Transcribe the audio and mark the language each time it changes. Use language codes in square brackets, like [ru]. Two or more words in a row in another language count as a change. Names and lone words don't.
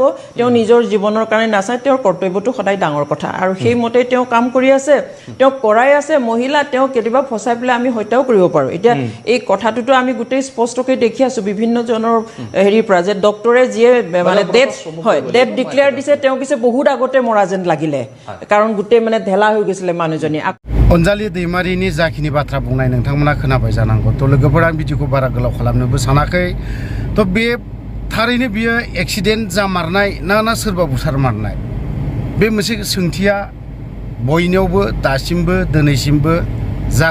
[as] তেওঁ নিজৰ জীৱনৰ কাৰণে নাচায়, তেওঁৰ কৰ্তব্যটো সদায় ডাঙৰ কথা আৰু সেইমতে তেওঁ কাম কৰি আছে, তেওঁ কৰাই আছে। মহিলা তেওঁ কেতিয়াবা ফচাই পেলাই আমি হত্যাও কৰিব পাৰোঁ। এতিয়া এই কথাটোতো আমি গোটেই স্পষ্টকৈ দেখি আছোঁ বিভিন্নজনৰ হেৰিৰ পৰা, যে ডক্টৰে যিয়ে মানে [en] death declare [as] দিছে, তেওঁ পিছে বহুত আগতে মৰা যেন লাগিলে, কাৰণ গোটেই মানে ঢেলা হৈ গৈছিলে মানুহজনী। [brx] अनजालि दैमारिनि जाखिनि बाथ्रा बुंनाय नोंथांमोना खोनाबाय जानांगौ। तो लोगोफोर आं भिडिअखौ बारा गोलाव खालामनोबो सानाखै। तो बे थारैनो बियो एक्सिडेन्ट जामारनाय ना सोरबा बुथारमारनाय, बे मोनसे सोंथिया बयनियावबो दासिमबो दिनैसिमबो जागासिनोबो दङ।